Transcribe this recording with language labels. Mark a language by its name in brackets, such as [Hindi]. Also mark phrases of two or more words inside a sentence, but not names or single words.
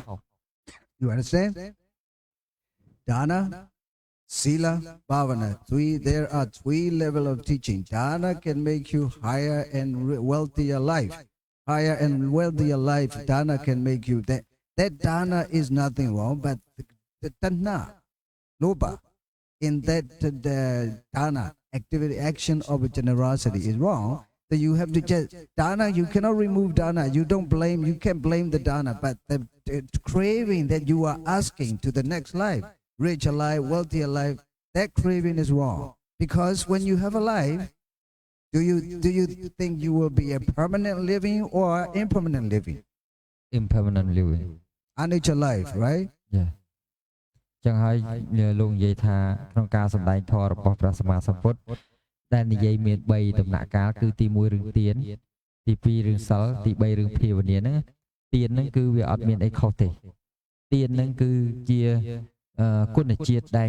[English] You understand? [Pali] Dana, Sila, Bhavana. [English] There are 3 levels of teaching. Dana can make you higher and wealthier life. Higher and wealthier life, dana can make you. That dana is nothing wrong, but the [Pali] tanha, lobha, [English] in that the dana, activity, action of generosity is wrong. So you have to just, dana, you cannot remove dana. You can't blame the dana, but the craving that you are asking to the next life, rich alive, wealthy alive, that craving is wrong. Because when you have a life, do you think you will be a permanent living or impermanent living? impermanent living Unnatural life, right? [Khmer] ចឹងហើយលោកនិយាយថាក្នុងការសម្ដែងធម៌របស់ព្រះសម្មាសម្ពុទ្ធដែលនិយាយមាន3ដំណាក់កាលគឺទី1រឿងទានទី2រឿងសិលទី3រឿងភាវនាហ្នឹងទានហ្នឹងគឺវាអត់មានអីខុសទេទានហ្នឹងគឺជាគុណជាតិដែល